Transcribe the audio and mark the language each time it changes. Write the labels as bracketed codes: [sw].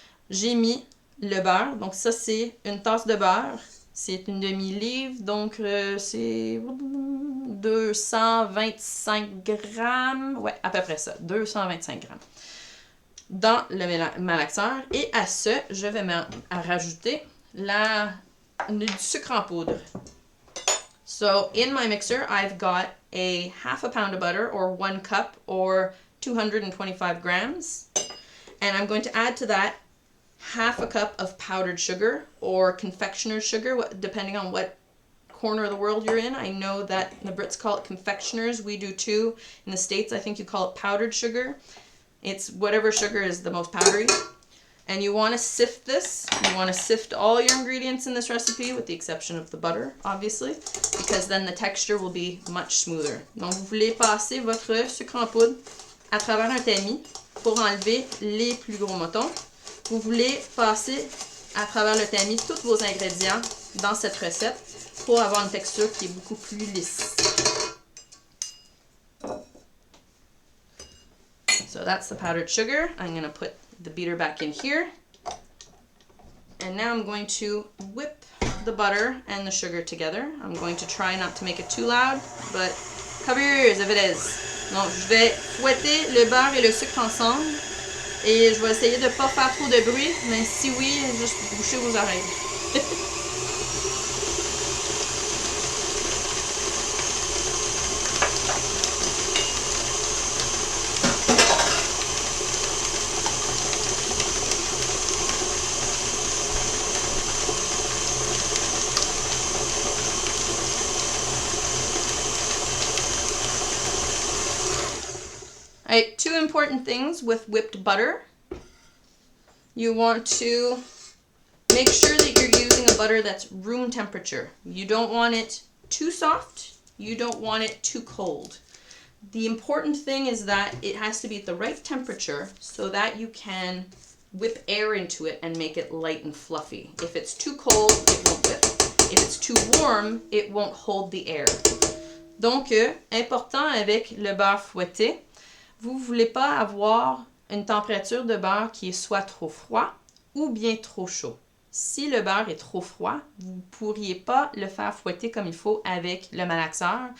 [fr] J'ai mis le beurre, donc ça c'est une tasse de beurre, c'est une demi-livre, donc c'est 225 grammes, ouais, à peu près ça, 225 grammes dans le malaxeur. Et à ça, je vais rajouter du sucre en poudre. [en] So in my mixer, I've got a half a pound of butter, or 1 cup, or 225 grams. And I'm going to add to that half a cup of powdered sugar, or confectioner's sugar, depending on what corner of the world you're in. I know that the Brits call it confectioners. We do too. In the States, I think you call it powdered sugar. It's whatever sugar is the most powdery. And you want to sift this. You want to sift all your ingredients in this recipe, with the exception of the butter, obviously, because then the texture will be much smoother. [fr] Donc, vous voulez passer votre sucre en poudre à travers un tamis pour enlever les plus gros motons. Vous voulez passer à travers le tamis tous vos ingrédients dans cette recette pour avoir une texture qui est beaucoup plus lisse. [en] So that's the powdered sugar. I'm going to put the beater back in here. And now I'm going to whip the butter and the sugar together. I'm going to try not to make it too loud, but cover your ears if it is. [fr] Donc, je vais fouetter le beurre et le sucre ensemble. Et je vais essayer de ne pas faire trop de bruit, mais si oui, juste bouchez vos oreilles. [en] Alright, 2 important things with whipped butter. You want to make sure that you're using a butter that's room temperature. You don't want it too soft. You don't want it too cold. The important thing is that it has to be at the right temperature so that you can whip air into it and make it light and fluffy. If it's too cold, it won't whip. If it's too warm, it won't hold the air. [fr] Donc, important avec le beurre fouetté, vous ne voulez pas avoir une température de beurre qui est soit trop froid ou bien trop chaud. Si le beurre est trop froid, vous ne pourriez pas le faire fouetter comme il faut avec le malaxeur.